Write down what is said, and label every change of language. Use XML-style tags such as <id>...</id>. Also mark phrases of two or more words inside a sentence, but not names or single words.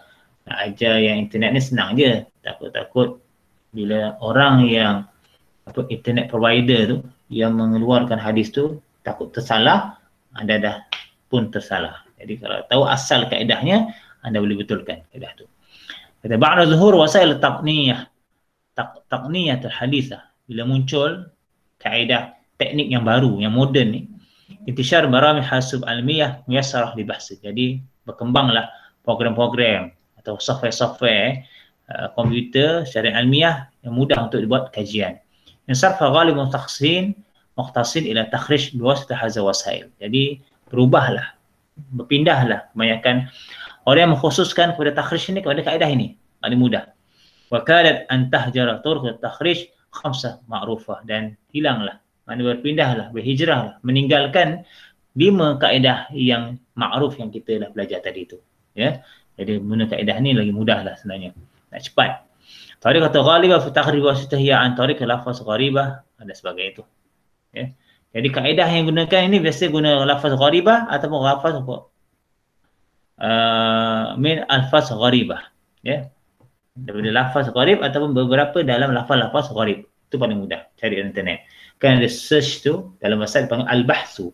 <ms>Nak ajar yang internet ni senang je. Takut-takut bila orang yang</ms> <en>internet provider</en> <ms>tu yang mengeluarkan hadis tu takut tersalah, anda dah pun tersalah. Jadi kalau tahu asal kaedahnya, anda boleh betulkan kaedah tu.</ms> <ar>Kata بعد ظهور وسائل التقنية الحديثة.</ar> <ms>Bila muncul kaedah teknik yang baru, yang moden ni,</ms> <ar>انتشار برامج حاسوب علمية ميسرة للبحث.</ar> <ms>Jadi berkembanglah program-program atau software komputer secara ilmiah yang mudah untuk dibuat kajian.</ms> <ar>انصرف غالب المختصين إلى التخريج بواسطة هذه الوسائل.</ar> <ms>Jadi berubahlah, berpindahlah kebanyakan orang yang mengkhususkan kepada takhrij ini kepada kaedah ini. Paling mudah.</ms> <ar>وكادت أن تهجر طرق التخريج الخمسة المعروفة,</ar> <ms>dan hilanglah, maknanya berpindahlah, berhijrahlah, meninggalkan 5 kaedah yang ma'ruf yang kita dah belajar tadi itu. Ya. Jadi guna kaedah ni lagi mudahlah sebenarnya. Nak cepat.</ms> <ar>Tariq atau غالبة في التخريج بواسطة هي عن طريق لفظة غريبة,</ar> <ms>ada sebagainya itu. Ya. Jadi kaedah yang gunakan ini biasa guna</ms> <ar>لفظة غريبة</ar> <ms>ataupun</ms> <ar>لفظة من ألفاظ غريبة.</ar> <ms>Ya. Daripada</ms> <ar>لفظ غريب</ar> <ms>ataupun beberapa dalam lafaz-lafaz gharib. Itu paling mudah cari di internet. Kan ada search tu dalam bahasa dipanggil al-bahsu.</ms>